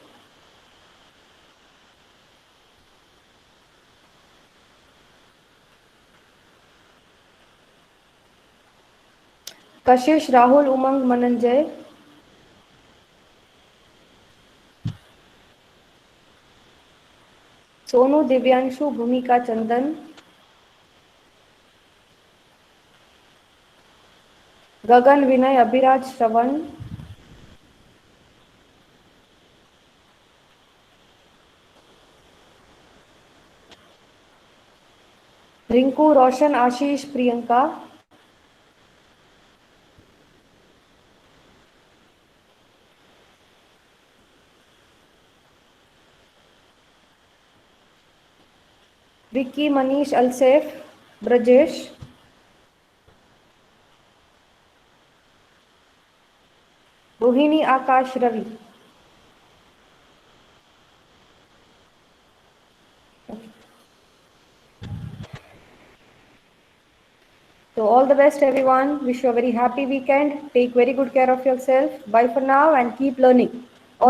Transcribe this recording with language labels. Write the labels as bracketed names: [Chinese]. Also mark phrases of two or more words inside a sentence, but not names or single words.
[English] કશિશ, રાહુલ, ઉમંગ, મનંજય. સોનુ, દિવ્યાંશુ, ભૂમિકા, ચંદન. ગગન, વિનય, અભિરાજ, શ્રવણ. रिंकू, रोशन, आशीष, प्रियंका. विक्की, मनीष, अलसेफ, ब्रजेश. रोहिणी, आकाश, रवि. So all the best everyone. Wish you a very happy weekend. Take very good care of yourself. Bye for now and keep learning. All the